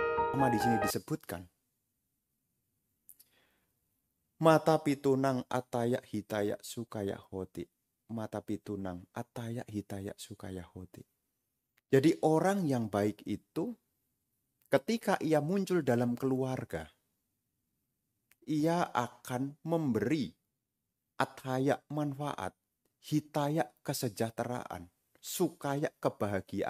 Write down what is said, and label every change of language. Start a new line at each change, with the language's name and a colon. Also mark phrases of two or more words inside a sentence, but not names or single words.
Indonesian: Sama di sini disebutkan,
Pali: mata pitunang atayak hitayak sukaya hoti. Mata pitunang atayak hitayak sukaya hoti.
Indonesian: Jadi orang yang baik itu ketika ia muncul dalam keluarga, ia akan memberi atayak manfaat, hitayak kesejahteraan, sukaya kebahagiaan.